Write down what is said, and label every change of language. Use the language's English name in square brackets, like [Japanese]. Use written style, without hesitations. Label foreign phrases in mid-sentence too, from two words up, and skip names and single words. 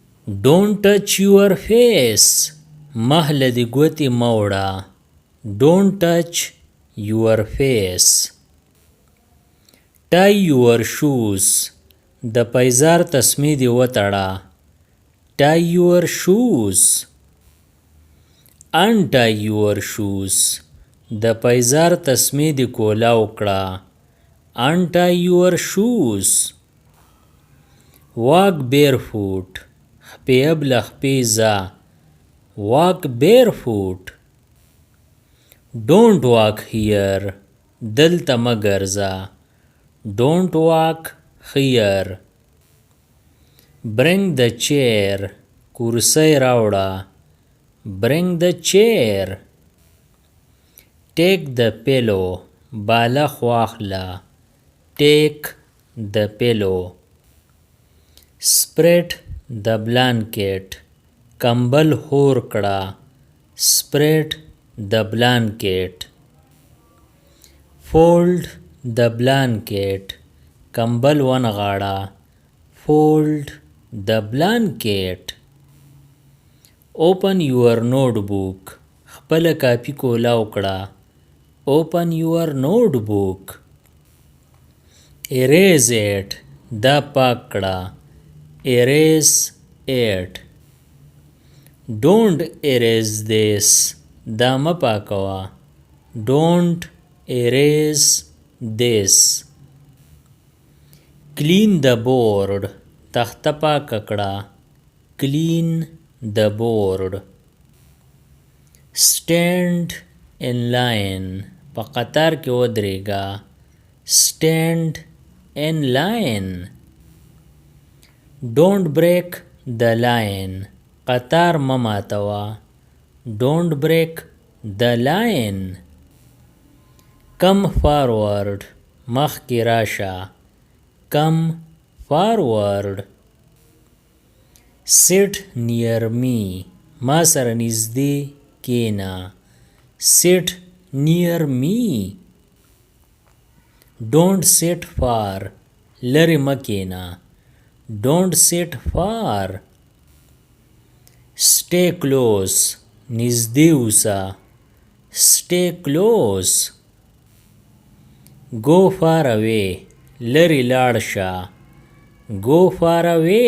[English] Don't touch your face. [Pashto] مخ لدی ګوتې مه وړه. [English] Don't touch your face. Tie your shoes. [Pashto] د پیزار تسمې دې وتړه. [English] Tie your shoes. Untie your shoes. [Pashto] د پیزار تسمې دې کولاو کړه. [English] Untie your shoes. Walk barefoot. [Pashto] خپې ابله خپې ځه. [English] Walk barefoot. Don't walk here. [Pashto] دلته مه ګرځه. [English] Don't walk here. Bring the chair. [Pashto] کرسۍ راوړه. [English] Bring the chair. Take the pillow. [Pashto] بالښت واخله. [English] Take the pillow. Spread the blanket. [Pashto] کمبل خور کړه. [English] Spread the blanket. Fold the blanket. [Pashto] کمبل ونغاړه. [English] Fold the blanket. Open your notebook. [Pashto] خپله کاپي کولاو کړه. [English] Open your notebook. Erase it. [Pashto] دا پاک کړه. [English] Erase it. Don't erase this. [Pashto] دا مه پاکوه. [English] Don't erase this. Clean the board. [Pashto] تخته پاکه کړه. [English] Clean the board. Stand in line. [Pashto] په قطار کې ودرېږه. [English] Stand in line. Don't break the line. [Pashto] قطار مه ماتوه. [English] Don't break the line. Come forward. [Pashto] مخکې راشه. [English] Come forward. Sit near me. [Pashto] ما سره نږدې کېنه. [English] Sit near me. Don't sit far. [Pashto] لرې مه کېنه. [English] Don't sit far. Stay close. [Pashto] نږدې اوسه. [English] Stay close. Go far away. [Pashto] لرې لاړ شه. [English] Go far away.